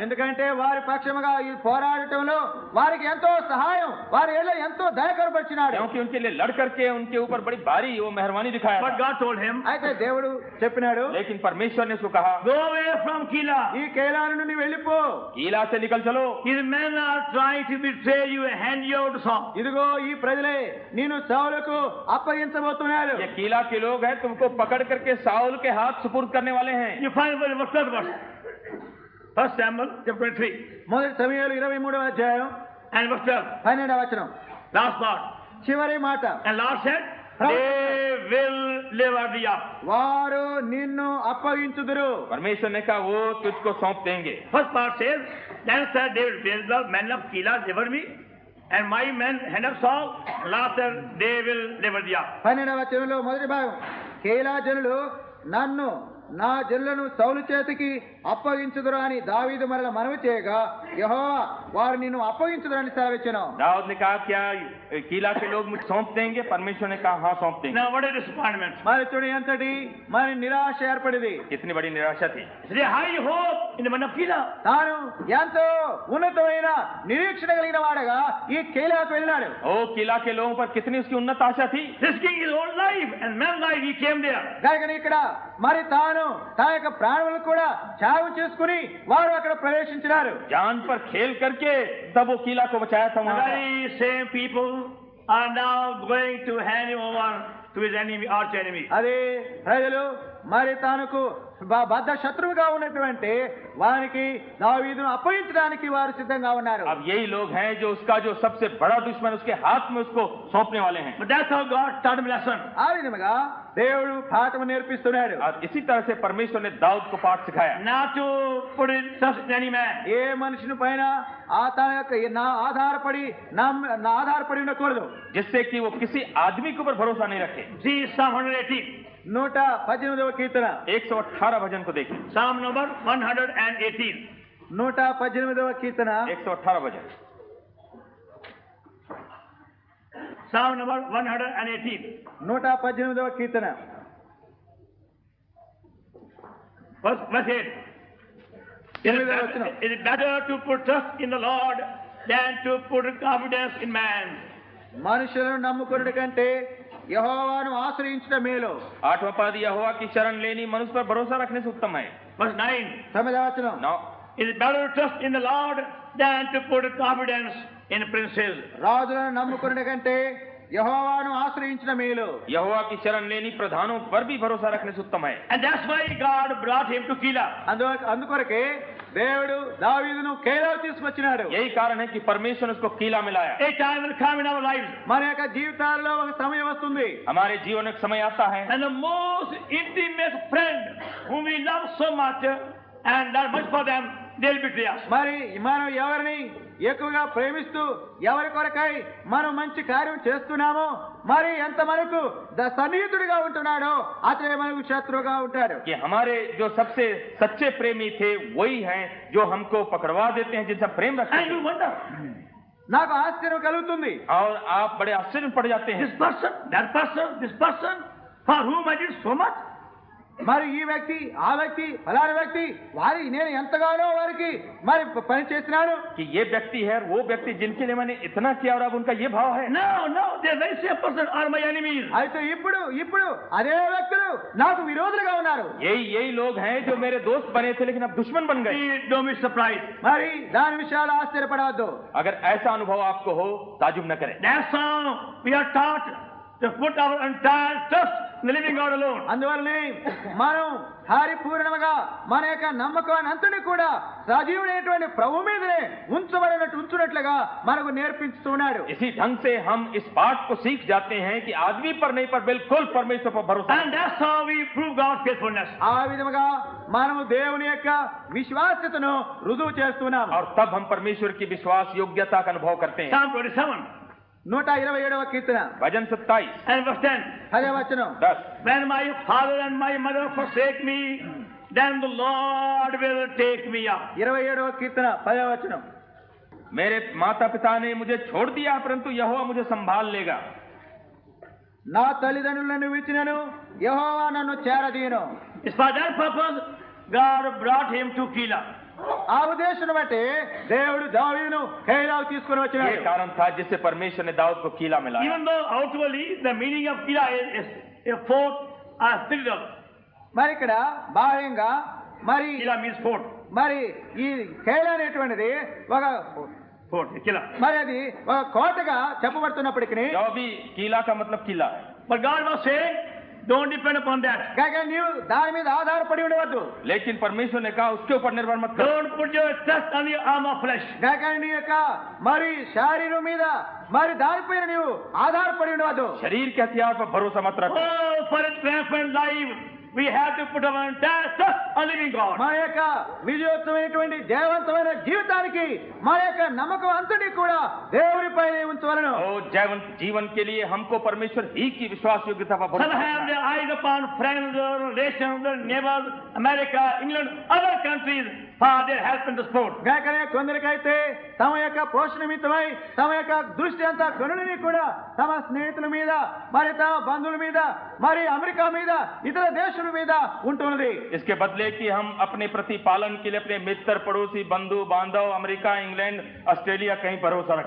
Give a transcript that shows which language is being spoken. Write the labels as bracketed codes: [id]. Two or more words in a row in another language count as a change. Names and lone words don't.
[te] ఎందుకంటే వారి పక్షముగా ఈ పోరాడటంలో వారికి ఎంతో సహాయం, వారి ఏళ్ళ ఎంతో దయకరపరిచినాడు. [hi] क्योंकि उनके लिए लड़ करके उनके ऊपर बड़ी भारी वो मेहरबानी दिखाया [en] But [hi] था. [en] God told him, [te] అయితే దేవుడు చెప్పినాడు, [hi] लेकिन परमेश्वर ने उसको कहा [en] go away from Keilah. [te] ఈ కైలాను నుండి వెళ్ళిపో. [hi] कीला से निकल चलो. [en] His men are trying to betray you and hand you over to Saul. [te] ఇదిగో ఈ ప్రజలే నేను సౌలుకు అప్పగించబోతున్నారు. [hi] ये कीला के लोग हैं, तुमको पकड़ करके साउल के हाथ सुपुर्द करने वाले हैं. [en] You find verse 12 verse. 1 Samuel chapter 23 [te] మొదటి సమయాలు 23వ అధ్యాయం [en] and verse 12. [te] 12వ వచనం [en] Last part. [te] చివరి మాట. [en] And Lord said, they will deliver thee up. [te] వారు నిన్ను అప్పగించుదురు. [hi] परमेश्वर ने कहा वो तुझको सौंप देंगे. [en] First part says, then said David, the men of Keilah deliver me, and my men hand of Saul. Last said, they will deliver thee up. [te] 12వ వచనంలో మొదటి భాగం, కేలా జనులు నన్ను నా జనులను సౌలు చేతికి అప్పగించుదురు అని దావీదు మరల మనవి చేయగా యెహోవా వారు నిన్ను అప్పగించుదురు అని సెలవిచ్చెను. [hi] दाऊद ने कहा क्या कीला के लोग मुझे सौंप देंगे? परमेश्वर ने कहा हाँ सौंप देंगे. [en] Now what a disappointment. [te] మరి చూడు ఎంతటి మరి నిరాశ ఏర్పడింది. [hi] कितनी बड़ी निराशा थी. [en] There is high hope in the men of Keilah. [te] తాను ఎంతో ఉన్నతమైన నిరీక్షణ కలిగిన వాడగా ఈ కేలాకు వెళ్ళినాడు. [hi] ओ कीला के लोगों पर कितनी उसकी उन्नत आशा थी. [en] Risking his own life and man's life, he came there. [te] కనుక ఇక్కడ మరి తాను తన యొక్క ప్రాణులను కూడా త్యాగం చేసుకుని వారు అక్కడ ప్రవేశించినారు. [hi] जान पर खेल करके तब वो कीला को बचाया था [en] The [hi] वहां. [en] very same people are now going to hand him over to his enemy, arch enemy. [te] అదే ప్రజలు మరి తనకు బద్ద శత్రువుగా ఉన్నటువంటి వారికి దావీదును అప్పగించడానికి వారు సిద్ధంగా ఉన్నారు. [hi] अब यही लोग हैं जो उसका जो सबसे बड़ा दुश्मन उसके हाथ में उसको सौंपने वाले हैं. [en] But that's how God taught him a lesson. [te] ఆ విధముగా దేవుడు పాఠము నేర్పిస్తున్నాడు. [hi] और इसी तरह से परमेश्वर ने दाऊद को पाठ सिखाया. [en] Not to put his trust in any man. [te] ఏ మనుషుని పైన తన యొక్క నా ఆధారపడి ఉండకూడదు. [hi] जिससे कि वो किसी आदमी के ऊपर भरोसा नहीं रखे. [en] See Psalm 118. [te] 118వ కీర్తన [hi] 118 भजन को देखिए. [en] Psalm number 118. [te] 118వ కీర్తన [hi] 118 भजन. [en] Psalm number 118. [te] 118వ కీర్తన [en] Verse 8. It is better to put trust in the Lord than to put confidence in man. [te] మనుషులను నమ్ముకున్నటి కంటే యెహోవాను ఆశ్రయించడం మేలు. [hi] 8वां पद यहोवा की शरण लेनी मनुष्य पर भरोसा रखने से उत्तम है. [en] Verse 9. [te] 9వ వచనం [hi] 9. [en] It is better to trust in the Lord than to put confidence in princes. [te] రాజులను నమ్ముకున్నటి కంటే యెహోవాను ఆశ్రయించడం మేలు. [hi] यहोवा की शरण लेनी प्रधानों पर भी भरोसा रखने से उत्तम है. [en] And that's why God brought him to Keilah. [te] అందుకొరకే దేవుడు దావీదును కేలాకు తీసుకొచ్చినాడు. [hi] यही कारण है कि परमेश्वर ने उसको कीला में लाया. [en] A time will come in our lives. [te] మన యొక్క జీవితాల్లో ఒక సమయం వస్తుంది. [hi] हमारे जीवन में एक समय आता है. [en] And the most intimate friend whom we love so much and done much for them, they'll betray us. [te] మరి మనం ఎవరిని ఎక్కువగా ప్రేమిస్తూ ఎవరి కొరకై మనం మంచి కార్యం చేస్తున్నామో మరి ఎంత మనకు సన్నిహితుడిగా ఉంటున్నాడో అతడే మనకు శత్రువుగా ఉంటాడు. [hi] कि हमारे जो सबसे सच्चे प्रेमी थे वही हैं जो हमको पकड़वा देते हैं, जिनसे प्रेम रखते [en] And you [hi] हैं. [en] wonder, [te] నాకు ఆశ్చర్యం కలుగుతుంది. [hi] और आप बड़े आश्चर्य में पड़ जाते हैं. [en] this person, that person, this person, for whom I did so much, [te] మరి ఈ వ్యక్తి ఆ వ్యక్తి ఫలానా వ్యక్తి వారి నేను ఎంతగానో వారికి మరి పని చేసినాను [hi] कि ये व्यक्ति है और वो व्यक्ति जिनके लिए मैंने इतना किया और अब उनका ये भाव है। [en] No, they very same person are my enemies. [te] అయితే ఇప్పుడు అదే వ్యక్తులు నాకు విరోధులుగా ఉన్నారు. [hi] यही लोग हैं जो मेरे दोस्त बने थे लेकिन अब दुश्मन बन गए। [en] Don't be surprised. [te] మరి దాని విషయాలు ఆశ్చర్యపడవద్దు. [hi] अगर ऐसा अनुभव आपको हो ताजुब न करें। [en] That's how we are taught to put our entire trust in the living God alone. [te] అందువల్లనే మనం పరిపూర్ణంగా మన యొక్క నమ్మకాన్ని అంతని కూడా సజీవుడైనటువంటి ప్రభు మీదనే ఉంచునట్లుగా మనకు నేర్పిస్తున్నాడు. [hi] इसी ढंग से हम इस पाठ को सीख जाते हैं कि आदमी पर नहीं पर बिल्कुल परमेश्वर पर भरोसा। [en] And that's how we prove God's faithfulness. [te] ఆ విధముగా మనము దేవుని యొక్క విశ్వాస్యతను రుజువు చేస్తున్నాము. [hi] और तब हम परमेश्वर की विश्वास योग्यता का अनुभव करते हैं। [en] Psalm 27 [te] 127వ కీర్తన [hi] भजन 27 [en] and verse 10. [te] 10వ వచనం. [hi] 10 [en] When my father and my mother forsake me, then the Lord will take me up. [te] 27వ కీర్తన 10వ వచనం. [hi] मेरे माता पिता ने मुझे छोड़ दिया परंतु यहोवा मुझे संभाल लेगा। [te] నా తల్లిదండ్రులను విడిచినను యెహోవా నన్ను చేరదీయును. [en] It's for that purpose God brought him to Keilah. [te] ఆ ఉద్దేశం బట్టి దేవుడు దావీదును కైలాకు తీసుకొని [hi] ये [te] వచ్చినాడు. [hi] कारण था जिससे परमेश्वर ने दाऊद को कीला में लाया। [en] Even though outwardly the meaning of Keilah is a fort or citadel. [te] మరి ఇక్కడ బాహ్యంగా మరి [en] Keilah means fort. [te] మరి ఈ కైలా అనేటువంటిది ఒక [en] Fort, Keilah. [te] మరి అది ఒక కోటగా చెప్పబడుతున్నప్పటికీ [hi] जो भी कीला का मतलब किला है, [en] But God was saying, don't depend upon that. [te] కాక నీవు దాని మీద ఆధారపడి ఉండవద్దు. [hi] लेकिन परमेश्वर ने कहा उसके ऊपर निर्भर मत करो। [en] Don't put your trust on the arm of flesh. [te] కాక నీ యొక్క మరి శరీరం మీద మరి దానిపైన నీవు ఆధారపడి ఉండవద్దు. [hi] शरीर के हथियार पर भरोसा मत रखो। [en] Oh, for a triumphant life, we have to put our entire trust on living God. [te] మన యొక్క విజయోత్తమైనటువంటి జయవంతమైన జీవితానికి మన యొక్క నమ్మకం అంతటి కూడా దేవునిపై ఉంచవలను. [hi] ओ जीवन के लिए हमको परमेश्वर ही की विश्वास योग्यता पर [en] Some [hi] भरोसा [en] have [hi] रखना है। [en] their eyes upon friends, relations, neighbors, America, England, other countries for their help in the sport. [te] గాకనే కొందరికైతే తమ యొక్క పోషణ నిమిత్తమై తమ యొక్క దృష్టి అంతా గనులని కూడా తమ స్నేహితుల మీద మరి తమ బంధువుల మీద మరి అమెరికా మీద ఇతర దేశాల మీద ఉంటున్నది. [hi] इसके बदले कि हम अपने प्रतिपालन के लिए अपने मित्र पड़ोसी बंधु बांधव अमेरिका इंग्लैंड ऑस्ट्रेलिया कहीं भरोसा रखें।